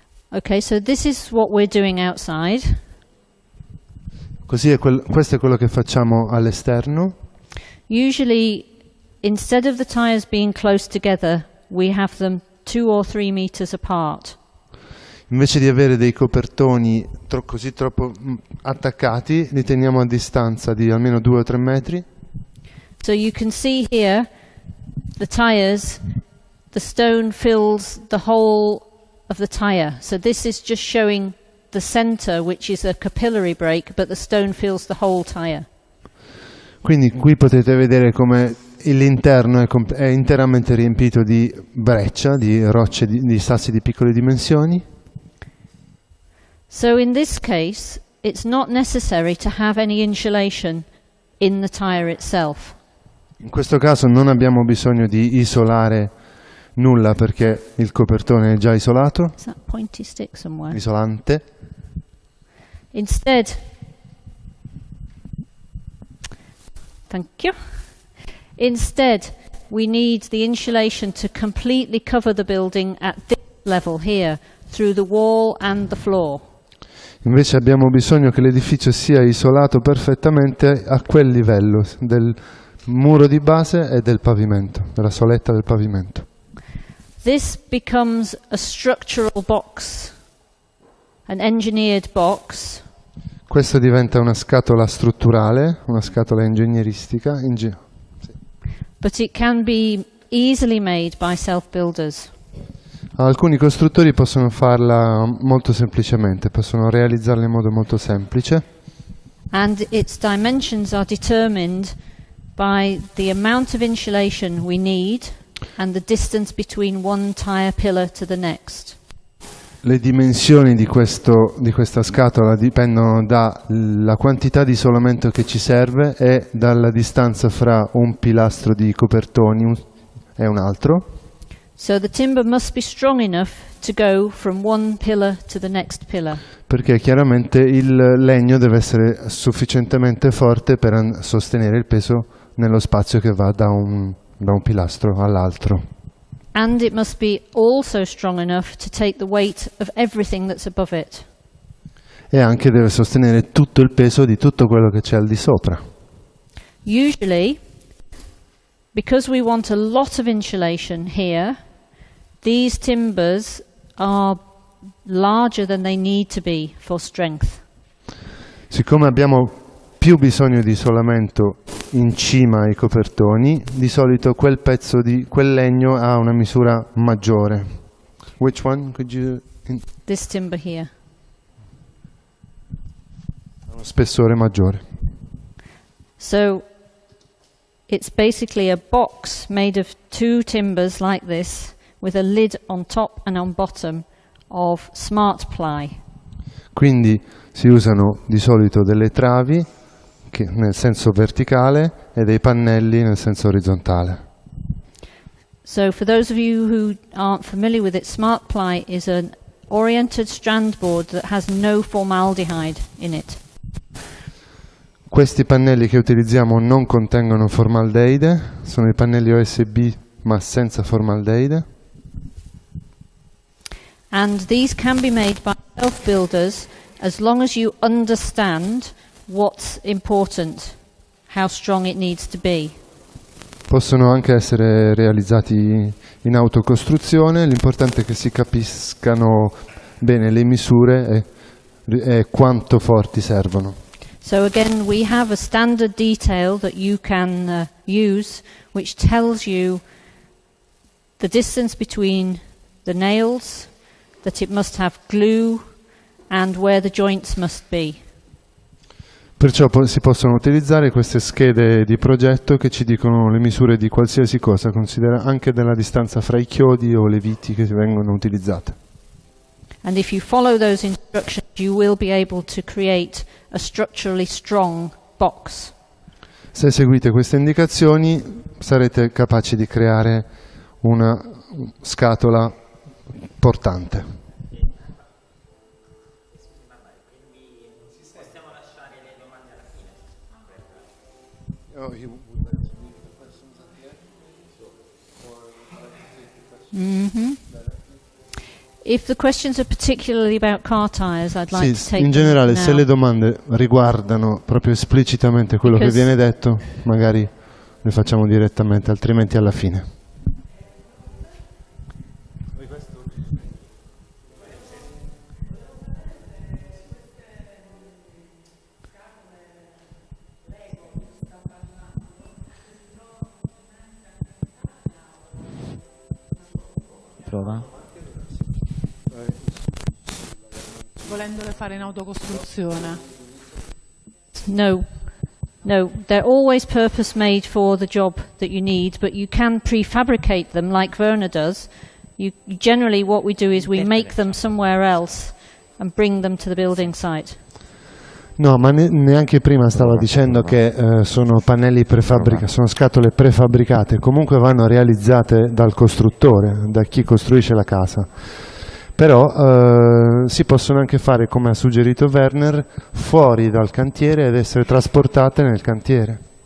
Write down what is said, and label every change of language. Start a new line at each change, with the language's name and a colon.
English: Okay, so this is what we're doing outside.
Italian: Così questo è quello che facciamo all'esterno.
English: Usually, instead of the tires being close together, we have them 2 or 3 meters apart.
Italian: Invece di avere dei copertoni così troppo attaccati, li teniamo a distanza di almeno 2 o 3 metri.
English: So you can see here the tires, the stone fills the whole of the tire. So this is just showing the center, which is a capillary break, but the stone fills the whole tire.
Italian: Quindi qui potete vedere come l'interno è interamente riempito di breccia, di rocce, di sassi di piccole dimensioni.
English: So in this case, it's not necessary to have any insulation in the tire itself.
Italian: In questo caso non abbiamo bisogno di isolare nulla perché il copertone è già isolato,
English: Is that pointy stick somewhere?
Italian: isolante.
English: Instead, thank you. Instead, we need the insulation to completely cover the building at this level here, through the wall and the floor.
Italian: Invece abbiamo bisogno che l'edificio sia isolato perfettamente a quel livello del muro di base e del pavimento, della soletta del pavimento.
English: This becomes a structural box, an engineered box.
Italian: Questo diventa una scatola strutturale, una scatola ingegneristica.
English: But it can be easily made by self-builders.
Italian: Alcuni costruttori possono farla molto semplicemente, possono realizzarla in modo molto semplice.
English: And its dimensions are determined by the amount of insulation we need and the distance between one tire pillar to the next.
Italian: Le dimensioni di questa scatola dipendono dalla quantità di isolamento che ci serve e dalla distanza fra un pilastro di copertoni e un altro.
English: So the timber must be strong enough to go from one pillar to the next pillar.
Italian: Perché chiaramente il legno deve essere sufficientemente forte per sostenere il peso nello spazio che va da un pilastro all'altro.
English: And it must be also strong enough to take the weight of everything that's above it.
Italian: E anche deve sostenere tutto il peso di tutto quello che c'è al di sopra.
English: Usually, because we want a lot of insulation here, these timbers are larger than they need to be for strength.
Italian: Siccome abbiamo più bisogno di isolamento in cima ai copertoni, di solito quel pezzo di quel legno ha una misura maggiore.
English: Which one could you? This timber here.
Italian: Ha uno spessore maggiore.
English: So it's basically a box made of two timbers like this, with a lid on top and on bottom of smart ply.
Italian: Quindi si usano di solito delle travi nel senso verticale e dei pannelli nel senso orizzontale.
English: So for those of you who aren't familiar with it, smart ply is an oriented strand board that has no formaldehyde in it.
Italian: Questi pannelli che utilizziamo non contengono formaldeide, sono i pannelli OSB ma senza formaldeide.
English: And these can be made by self-builders as long as you understand what's important, how strong it needs to be.
Italian: Possono anche essere realizzati in autocostruzione, l'importante è che si capiscano bene le misure e quanto forti servono.
English: So again, we have a standard detail that you can use, which tells you the distance between the nails, that it must have glue, and where the joints must be.
Italian: Perciò si possono utilizzare queste schede di progetto che ci dicono le misure di qualsiasi cosa, considera anche della distanza fra i chiodi o le viti che vengono utilizzate.
English: And if you follow those instructions, you will be able to create a structurally strong box.
Italian: Se seguite queste indicazioni sarete capaci di creare una scatola portante. Mm-hmm.
English: If the questions are particularly about car tires, I'd like to take
Italian: in generale,
English: them
Italian: se le
English: now.
Italian: domande riguardano proprio esplicitamente quello che viene detto, magari le facciamo direttamente, altrimenti alla fine. Prova. Volendole fare in autocostruzione.
English: No, they're always purpose made for the job that you need, but you can prefabricate them like Werner does. Generally what we do is we make them somewhere else and bring them to the building site.
Italian: No, ma neanche prima stavo dicendo che sono pannelli prefabbricati, sono scatole prefabbricate, comunque vanno realizzate dal costruttore, da chi costruisce la casa. Però si possono anche fare, come ha suggerito Werner, fuori dal cantiere ed essere trasportate nel cantiere.